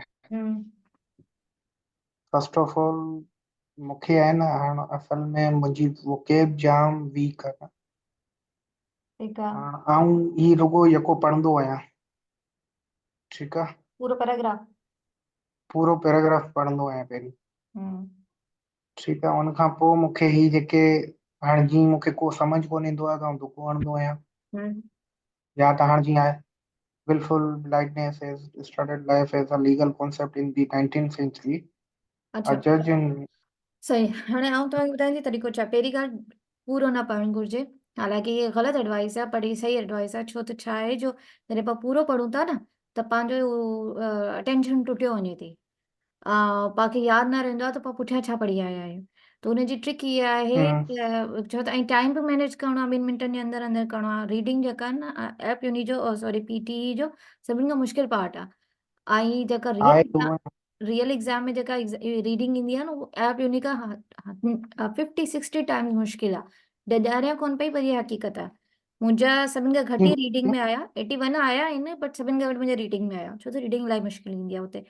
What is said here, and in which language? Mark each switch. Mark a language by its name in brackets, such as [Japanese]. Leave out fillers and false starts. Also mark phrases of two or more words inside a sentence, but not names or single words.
[English] हम्म, First of all, [Sindhi] मूंखे आहे न हाणे असल में मुंहिंजी वोकेब जाम वीक आहे। ठीकु आहे, आउं ही रुगो यको पढ़ंदो आहियां, ठीकु आहे। पूरो पैराग्राफ। पूरो पैराग्राफ पढ़ंदो आहियां पहिरीं, हम्म ठीकु आहे। उन खां पोइ मूंखे ही जेके हाणे जीअं मूंखे को सम्झ कोन ईंदो आहे त आउं दुको हणंदो आहियां। हम्म, या त हाणे जीअं आहे, [English] willful blindness has started life as a legal concept in the 19th century. [Sindhi] अच्छा [English] A judge in [Sindhi] सही। हाणे आउं तव्हांखे ॿुधाईंदी तरीक़ो छा, पहिरीं ॻाल्हि पूरो न पढ़णु घुरिजे, हालांकि इहे ग़लति एडवाइस आहे, पर ही सही एडवाइस आहे, छो त छा आहे जो जॾहिं पाण पूरो पढ़ूं था न त पंहिंजो अटेंशन टुटियो वञे थी, बाक़ी यादि न रहंदो आहे त पोइ पुठियां छा पढ़ी आया आहियूं। त हुनजी ट्रिक इहा आहे हम्म, छो त ऐं टाइम बि मैनेज करिणो आहे, 2 मिंटनि जे अंदरि अंदरि करिणो आहे। रीडिंग जेका आहे न ऐप यूनि जो सॉरी PT जो सभिनि खां मुश्किल पार्ट आहे। ऐं जेका आहे उहो। [English] Real exam [Sindhi] में जेका रीडिंग ईंदी आहे न, उहो ऐप यूनि खां 50-60 टाइम्स मुश्किल आहे। ॾाढिया कोन पई पर इहा हक़ीक़त आहे। मुंहिंजा सभिनि खां घटि ई रीडिंग में आया, 81 आया आहिनि, बट सभिनि खां घटि मुंहिंजा रीडिंग में आया, छो त रीडिंग इलाही मुश्किल ईंदी आहे हुते।